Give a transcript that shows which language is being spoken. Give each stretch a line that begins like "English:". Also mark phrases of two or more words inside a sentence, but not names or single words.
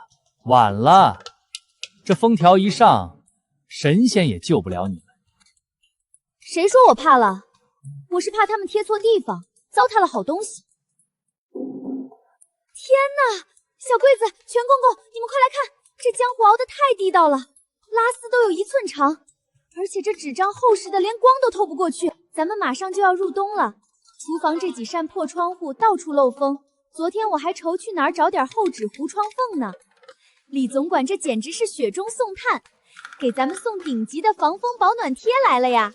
Chinese: 晚了，這封條一上，神仙也救不了你們。誰說我怕了？我是怕他們貼錯地方，糟蹋了好東西。天哪，小龜子、全公公，你們快來看，這漿糊熬得太地道了，拉絲都有1寸長。而且這紙張厚實的連光都透不過去，咱們馬上就要入冬了。廚房這幾扇破窗戶到處漏風，昨天我還愁去哪兒找點厚紙糊窗縫呢。李總管這簡直是雪中送炭，給咱們送頂級的防風保暖貼來了呀！